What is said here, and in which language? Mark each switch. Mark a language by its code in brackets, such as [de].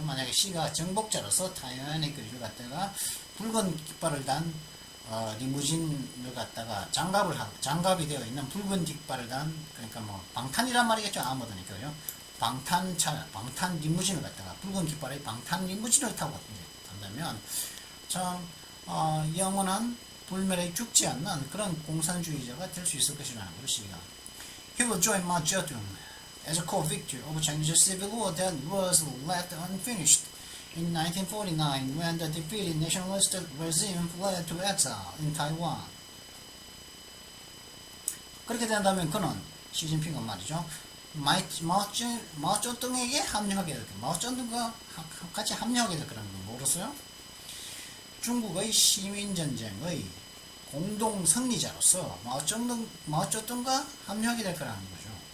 [ko] 만약에 시가 정복자로서 타이완의 거리를 갖다가 붉은 깃발을 단 리무진을 갖다가 장갑이 되어 있는 붉은 깃발을 단, 그러니까 뭐 방탄이란 말이겠죠. 아무도니까요. 방탄 리무진을 갖다가 붉은 깃발의 방탄 리무진을 타고 간다면 참 영원한 불멸에 죽지 않는 그런 공산주의자가 될 수 있을 것이라는 것이가. [en] He will join Mao Zedong as a core victory over Chinese civil war that was left unfinished in 1949 when the defeated nationalist regime fled to exile in Taiwan. [ko] 그렇게 된다면 그는 시진핑은 말이죠. 마오쩌둥에게 합류하게 될 거예요. 마오쩌둥과 같이 합류하게 될 거라는 건 모르겠어요? 중국의 시민전쟁의 공동 승리자로서 마오쩌둥과 합류하게 될 거라는 거죠.